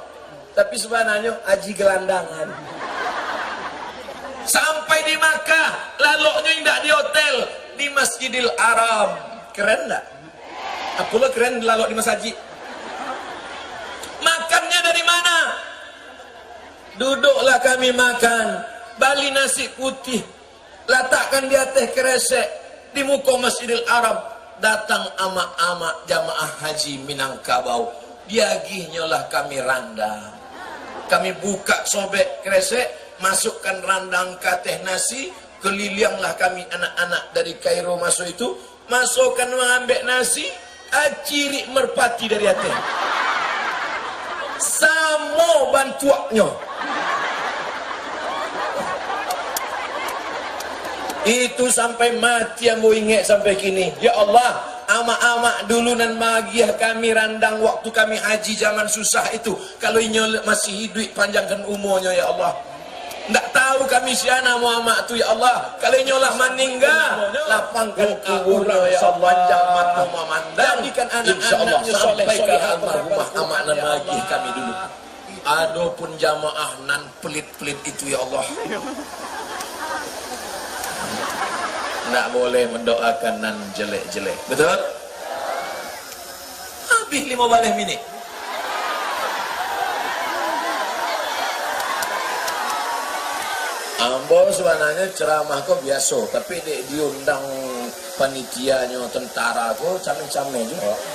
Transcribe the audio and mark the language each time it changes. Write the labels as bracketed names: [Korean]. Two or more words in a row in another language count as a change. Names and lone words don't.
[Indonesian] Tapi sebenarnya haji gelandangan. Sampai di Makkah, laloknya tidak di hotel, di Masjidil Haram. Keren tak? Apalah keren lalok di masjid. Makannya dari mana? Duduklah kami makan. Bali nasi putih. Letakkan di atas kresek. Di muka Masjidil Haram. Datang amak-amak jamaah haji Minangkabau. [Minangkabau] Diagihnya lah kami randang. [Indonesian] Kami buka sobek kresek. Masukkan randang ke atas nasi. Kelilinglah kami anak-anak dari Kairo masuk itu. Masukkan mengambil nasi. Aciri merpati dari atas. [Minangkabau] Samo bantuaknya. [Indonesian] Itu sampai mati yang mau ingat sampai kini. Ya Allah, [Minangkabau] amak-amak dulu nan magiah kami randang waktu kami haji zaman susah itu. [Indonesian] Kalau inyol masih hidup panjangkan umurnya ya Allah. [Minangkabau] Ndak tahu kami siana Muhammad tu ya Allah. [Indonesian] Kalau nyolah meninggal, lapangkan kuburnya ya Allah. Panjang mata memandang. Jadikan anak-anaknya soleh ke almarhumah [Minangkabau] amak nan magiah kami dulu. [Indonesian] Adapun jamaah nan pelit-pelit itu ya Allah. Nggak boleh mendoakan nan jelek-jelek. Betul? Habis 15 minit. [Minangkabau] Ambo sebenarnya ceramah kok biasa, tapi diundang panitianya tentara kok cameh-cameh juga.